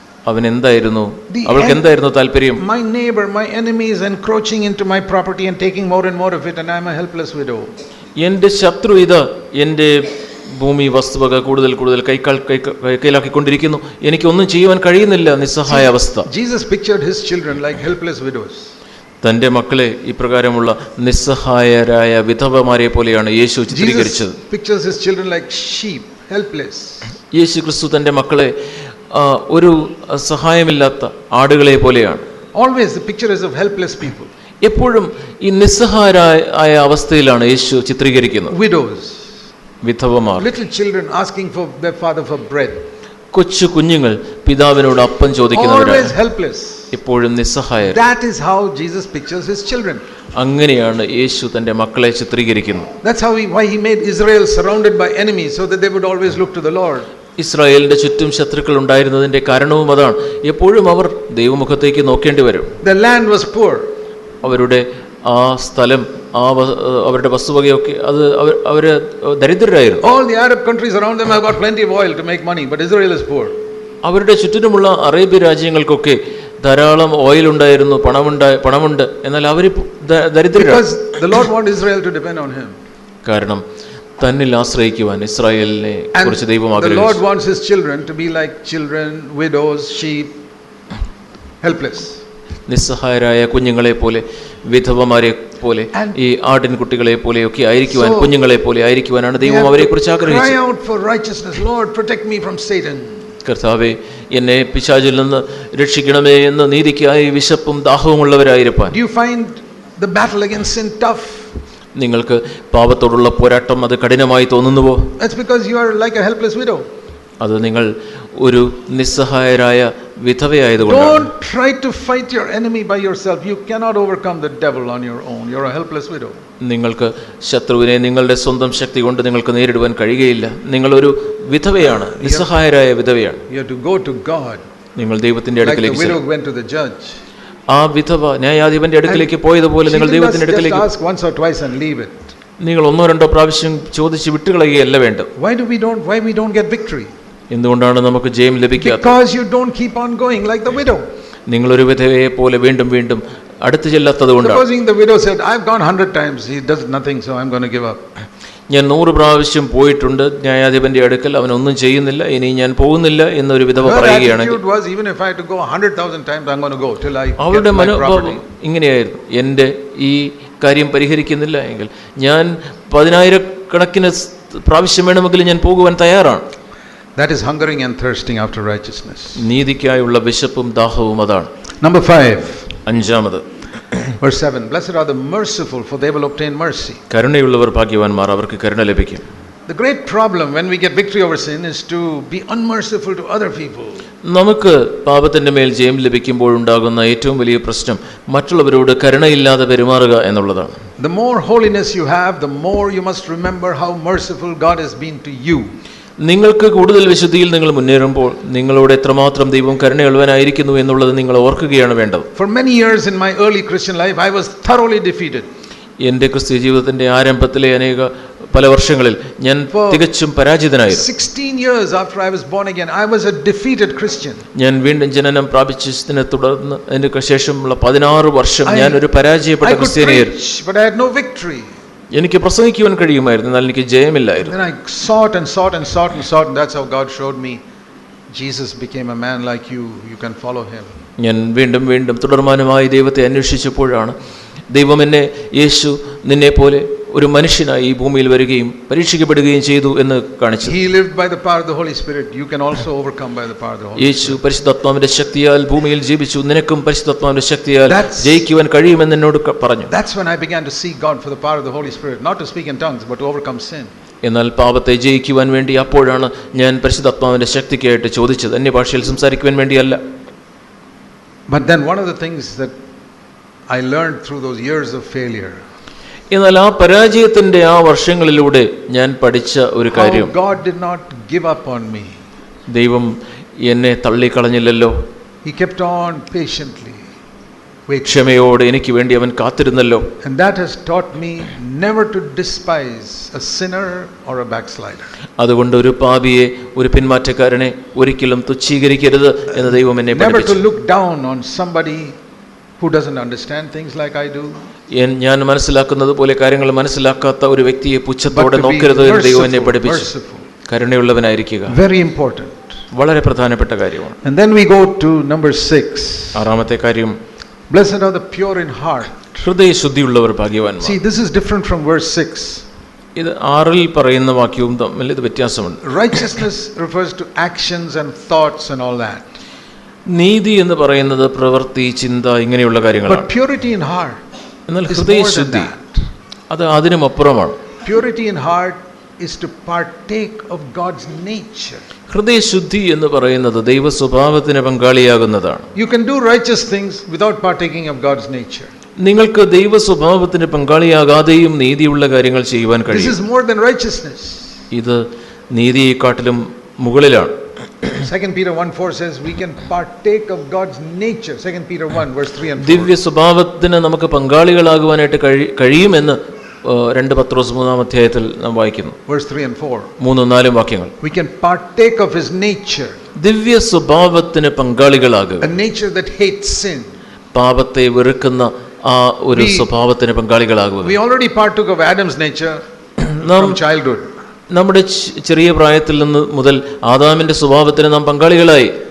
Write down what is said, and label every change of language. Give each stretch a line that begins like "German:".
Malayalam: അവൻ എന്തായിരുന്നു, അവൾക്ക് എന്തായിരുന്നു താല്പര്യം?
English: My neighbor, my enemy is encroaching into my property and taking more and more of it and I am a helpless widow.
Malayalam: എൻ്റെ ശത്രു ഇതാ എൻ്റെ ഭൂമി വസ്തുവക കൂടുതൽ കൂടുതൽ കൈക്കലാക്കിക്കൊണ്ടിരിക്കുന്നു, എനിക്കൊന്നും ചെയ്യുവാൻ കഴിയുന്നില്ല, നിസ്സഹായ അവസ്ഥ.
English: Jesus pictured his children like helpless widows.
Malayalam: തന്റെ മക്കളെ ഇപ്രകാരമുള്ള നിസ്സഹായരായ വിധവമാരെ പോലെയാണ് യേശു ചിത്രീകരിച്ചത്.
English: Jesus pictures his children like sheep, helpless.
Malayalam: യേശു ക്രിസ്തു തന്റെ മക്കളെ ഒരു സഹായമില്ലാത്ത ആടുകളെ പോലെയാണ്.
English: Always the picture is of helpless people.
Malayalam: എപ്പോഴും ഈ നിസ്സഹായരായ അവസ്ഥയിലാണ് യേശു ചിത്രീകരിക്കുന്നത്.
English: Widows,
Malayalam: വിധവമാർ,
English: little children asking for their father for bread.
Malayalam: കൊച്ചു കുഞ്ഞുങ്ങൾ പിതാവിനോട് അപ്പം ചോദിക്കുന്നവരാണ്.
English: Always helpless.
Malayalam: എപ്പോഴും നിസ്സഹായർ.
English: That is how Jesus pictures his children.
Malayalam: അങ്ങനെയാണ് യേശു തന്റെ മക്കളെ ചിത്രീകരിക്കുന്നത്.
English: That's how why he made Israel surrounded by enemies so that they would always look to the Lord.
Malayalam: ഇസ്രായേലിന്റെ ചുറ്റും ശത്രുക്കൾ ഉണ്ടായിരുന്നതിന്റെ കാരണവും അതാണ്. എപ്പോഴും അവർ ദൈവമുഖത്തേക്ക് നോക്കേണ്ടി വരും.
English: The land was poor.
Malayalam: അവരുടെ ആ സ്ഥലം, അവരുടെ വസ്തുവകയൊക്കെ അത് അവര് ദരിദ്രരായിരുന്നു.
English: All the Arab countries around them have got plenty of oil to make money, but Israel is poor.
Malayalam: അവരുടെ ചുറ്റിനുമുള്ള അറേബ്യ രാജ്യങ്ങൾക്കൊക്കെ ധാരാളം ഓയിൽ ഉണ്ടായിരുന്നു, പണമുണ്ട്, എന്നാൽ അവർ ദരിദ്രരാണ്.
English: Because the Lord wants Israel to depend on him.
Malayalam: കാരണം തന്നിൽ ആശ്രയിക്കുവാൻ ഇസ്രായേലിനെ കുറിച്ച് ദൈവം
English: The Lord
Malayalam: ആഗ്രഹിച്ചു.
English: wants his children to be like children, widows, sheep, helpless.
Malayalam: നിസ്സഹായരായ കുഞ്ഞുങ്ങളെ പോലെ, വിധവമാരെ പോലെ, ഈ ആട്ടിൻകുട്ടികളെ പോലെയൊക്കെ ആയിരിക്കുവാൻ, കുഞ്ഞുങ്ങളെ പോലെ ആയിരിക്കുവാനാണ് ദൈവം അവരെ കുറിച്ച്
English: Cry
Malayalam: ആഗ്രഹിച്ചത്.
English: out for righteousness. Lord, protect me from Satan.
Malayalam: കർത്താവേ, എന്നെ പിശാചിൽ നിന്ന് രക്ഷിക്കണമേ എന്ന് നീതിക്കായി വിശപ്പും ദാഹവുമുള്ളവരായിരിക്കാൻ.
English: Do you find the battle against sin tough?
Malayalam: നിങ്ങൾക്ക് പാപത്തോടുള്ള പോരാട്ടം അത് കഠിനമായി തോന്നുന്നുവോ?
English: That's because you are like a helpless widow.
Malayalam: അത് നിങ്ങൾ ഒരു നിസ്സഹായരായ വിധവയായതുകൊണ്ടാണ്.
English: Don't try to fight your enemy by yourself. You cannot overcome the devil on your own. You're a helpless widow.
Malayalam: നിങ്ങൾക്ക് ശത്രുവിനെ നിങ്ങളുടെ സ്വന്തം ശക്തി കൊണ്ട് നിങ്ങൾക്ക് നേരിടുവാൻ കഴിയുകയില്ല. നിങ്ങളൊരു വിധവയാണ്, നിസ്സഹായരായ വിധവയാണ്.
English: You have to go to God.
Malayalam: നിങ്ങൾ ദൈവത്തിന്റെ
English: Like the
Malayalam: അടുക്കലേക്ക്
English: widow
Malayalam: ചെല്ലും.
English: went to the judge.
Malayalam: ആ വിധവ ന്യായാധിപന്റെ അടുക്കലേക്ക് പോയതുപോലെ
English: She
Malayalam: നിങ്ങൾ
English: didn't
Malayalam: ദൈവത്തിന്റെ
English: just
Malayalam: അടുക്കലേക്ക്
English: ask once or twice and leave it.
Malayalam: നിങ്ങൾ ഒന്നോ രണ്ടോ പ്രാവശ്യം ചോദിച്ച് വിട്ടുകളയുകയല്ല വേണ്ടത്.
English: Why we don't get victory?
Malayalam: എന്തുകൊണ്ടാണ് നമുക്ക് ജയം ലഭിക്കാത്തത്?
English: Because you don't keep on going like the widow.
Malayalam: നിങ്ങളൊരു വിധവയെ പോലെ വീണ്ടും വീണ്ടും അടുത്ത് ചെല്ലാത്തത് കൊണ്ടാണ്.
English: Supposing the widow said, I've gone 100 times, he does nothing, so I'm going to give up.
Malayalam: ഞാൻ 100 പ്രാവശ്യം പോയിട്ടുണ്ട് ന്യായാധിപന്റെ അടുക്കൽ, അവനൊന്നും ചെയ്യുന്നില്ല, ഇനി ഞാൻ പോകുന്നില്ല എന്നൊരു വിധവ
English: Her
Malayalam: പറയുകയാണെങ്കിൽ,
English: attitude was, even if I had to go 100,000 times, I'm going to go till I
Malayalam: അവളുടെ
English: get my
Malayalam: മനോഭാവം
English: property.
Malayalam: ഇങ്ങനെയായിരുന്നു, എൻ്റെ ഈ കാര്യം പരിഹരിക്കുന്നില്ല എങ്കിൽ ഞാൻ 10,000 പ്രാവശ്യം വേണമെങ്കിലും ഞാൻ പോകുവാൻ തയ്യാറാണ്.
English: That is hungering and thirsting after righteousness.
Malayalam: നീതിക്കായുള്ള വിശപ്പും ദാഹവും അതാണ്.
English: Number 5,
Malayalam: അഞ്ചാമത്,
English: verse 7. Blessed are the merciful, for they will obtain mercy.
Malayalam: കരുണയുള്ളവർ ഭാഗ്യവാന്മാർ, അവർക്ക് കരുണ ലഭിക്കും.
English: The great problem when we get victory over sin is to be unmerciful to other people.
Malayalam: നമുക്ക് പാപത്തിന്റെ മേൽ ജയം ലഭിക്കുമ്പോഴുണ്ടാകുന്ന ഏറ്റവും വലിയ പ്രശ്നം മറ്റുള്ളവരോട് കരുണയില്ലാതെ പെരുമാറുക എന്നുള്ളതാണ്.
English: The more holiness you have, the more you must remember how merciful God has been to you.
Malayalam: നിങ്ങൾക്ക് കൂടുതൽ വിശുദ്ധിയിൽ നിങ്ങൾ മുന്നേറുമ്പോൾ നിങ്ങളോട് എത്രമാത്രം ദൈവം കരുണയുള്ളവനായിരിക്കുന്നു എന്നുള്ളത് നിങ്ങൾ ഓർക്കുകയാണ് വേണ്ടത്.
English: For many years in my early Christian life, I was thoroughly defeated.
Malayalam: എൻ്റെ ക്രിസ്തീയ ജീവിതത്തിന്റെ ആരംഭത്തിലെ പല വർഷങ്ങളിൽ ഞാൻ തികച്ചും പരാജിതനായിരുന്നു.
English: 16 years after I was born again, I was a defeated Christian.
Malayalam: ഞാൻ വീണ്ടും ജനനം പ്രാപിച്ചതിനെ തുടർന്ന് അതിന് ശേഷമുള്ള 16 വർഷം ഞാൻ ഒരു പരാജയപ്പെട്ട ക്രിസ്ത്യാനിയായിരുന്നു.
English: But I had no victory.
Malayalam: എനിക്ക് പ്രസംഗിക്കുവാൻ കഴിയുമായിരുന്നു, എന്നാൽ എനിക്ക് ജയമില്ലായിരുന്നു.
English: Then I sought and sought and sought and sought, and that's how God showed me Jesus became a man like you. You can follow him.
Malayalam: ഞാൻ വീണ്ടും വീണ്ടും തുടർമാനമായി ദൈവത്തെ അന്വേഷിച്ചപ്പോഴാണ് ദൈവം എന്നെ, യേശു നിന്നെ പോലെ ഒരു മനുഷ്യനായി ഈ ഭൂമിയിൽ വരികയും പരീക്ഷിക്കപ്പെടുകയും ചെയ്തു എന്ന് കാണിച്ചു.
English: He lived by the power of the Holy Spirit. You can also overcome by the power of the Holy Spirit.
Malayalam: യേശു പരിശുദ്ധാത്മാവിന്റെ ശക്തിയാൽ ഭൂമിയിൽ ജീവിച്ചു, നിനക്കും പരിശുദ്ധാത്മാവിന്റെ ശക്തിയാൽ ജയിക്കുവാൻ കഴിയുമെന്ന് എന്നോട് പറഞ്ഞു.
English: That's when I began to seek God for the power of the Holy Spirit, not to speak in tongues, but to overcome sin.
Malayalam: എന്നാൽ പാപത്തെ ജയിക്കുവാൻ വേണ്ടി അപ്പോഴാണ് ഞാൻ പരിശുദ്ധാത്മാവിന്റെ ശക്തിക്കായിട്ട് ചോദിച്ചത്, അന്യഭാഷയിൽ സംസാരിക്കുവാൻ വേണ്ടിയല്ല.
English: But then one of the things that I learned through those years of failure,
Malayalam: എന്നാൽ ആ പരാജയത്തിന്റെ ആ വർഷങ്ങളിലൂടെ ഞാൻ പഠിച്ച ഒരു കാര്യം,
English: how God did not give up on me.
Malayalam: ദൈവം എന്നെ തള്ളിക്കളഞ്ഞില്ലല്ലോ.
English: He kept on patiently waiting.
Malayalam: ക്ഷമയോടെ എനിക്ക് വേണ്ടി അവൻ കാത്തിരുന്നല്ലോ.
English: And that has taught me never to despise a sinner or a backslider.
Malayalam: അതുകൊണ്ട് ഒരു പാപിയെ, ഒരു പിന്മാറ്റക്കാരനെ ഒരിക്കലും തുച്ഛീകരിക്കരുത് എന്ന് ദൈവം എന്നെ
English: Never to
Malayalam: പഠിപ്പിച്ചു.
English: look down on somebody who doesn't understand things like I do.
Malayalam: ഞാൻ മനസ്സിലാക്കുന്നത് പോലെ കാര്യങ്ങൾ മനസ്സിലാക്കാത്ത ഒരു വ്യക്തിയെ പുച്ഛത്തോടെ
English: But to be
Malayalam: നോക്കരുത് എന്ന് ദൈവം എന്നെ പഠിപ്പിച്ചു.
English: merciful.
Malayalam: കരുണയുള്ളവനായിരിക്കുക
English: Very important.
Malayalam: വളരെ പ്രധാനപ്പെട്ട കാര്യമാണ്.
English: And then we go to number 6.
Malayalam: ആറാമത്തെ കാര്യം,
English: Blessed are the pure in heart.
Malayalam: ഹൃദയശുദ്ധിയുള്ളവർ ഭാഗ്യവാന്മാർ.
English: See, this is different from verse 6.
Malayalam: ഇത് 6 പറയുന്ന വാക്യവും തമ്മിൽ ഇത് വ്യത്യാസമുണ്ട്.
English: Righteousness refers to actions and thoughts and all that.
Malayalam: നീതി എന്ന് പറയുന്നത് പ്രവൃത്തി, ചിന്ത, ഇങ്ങനെയുള്ള കാര്യങ്ങളാണ്.
English: But purity in heart
Malayalam: എന്നാൽ
English: is more than
Malayalam: ഹൃദയശുദ്ധി
English: that.
Malayalam: അത് അതിനുമപ്പുറമാണ്.
English: Purity in heart is to partake of God's nature.
Malayalam: ഹൃദയശുദ്ധി എന്ന് പറയുന്നത് ദൈവ സ്വഭാവത്തിന് പങ്കാളിയാകുന്നതാണ്.
English: You can do righteous things without partaking of God's nature.
Malayalam: നിങ്ങൾക്ക് ദൈവ സ്വഭാവത്തിന് പങ്കാളിയാകാതെയും നീതിയുള്ള കാര്യങ്ങൾ ചെയ്യുവാൻ
English: This
Malayalam: കഴിയും.
English: is more than righteousness.
Malayalam: ഇത് നീതിയെക്കാട്ടിലും മുകളിലാണ്.
English: 2 Peter 1:4 says we can partake of God's nature. 2 Peter 1 verse 3 and 4.
Malayalam: ദിവ്യ സ്വഭാവത്തിന് നമുക്ക് പങ്കാളികളാകുവാനായിട്ട് കഴിയുമെന്ന് 2 പത്രോസ് 3-ാം അധ്യായത്തിൽ നാം വായിക്കുന്നു.
English: Verse 3 and 4.
Malayalam: 3-4 വാക്യങ്ങൾ.
English: We can partake of his nature.
Malayalam: ദിവ്യ സ്വഭാവത്തിന് പങ്കാളികളാകുക.
English: A nature that hates sin.
Malayalam: പാപത്തെ വെറുക്കുന്ന ആ ഒരു സ്വഭാവത്തിന് പങ്കാളികളാകുക.
English: We already partook of Adam's nature from childhood.
Malayalam: നമ്മുടെ ചെറിയ പ്രായത്തിൽ നിന്ന് മുതൽ ആദാമിന്റെ സ്വഭാവത്തിന് നാം പങ്കാളികളായി.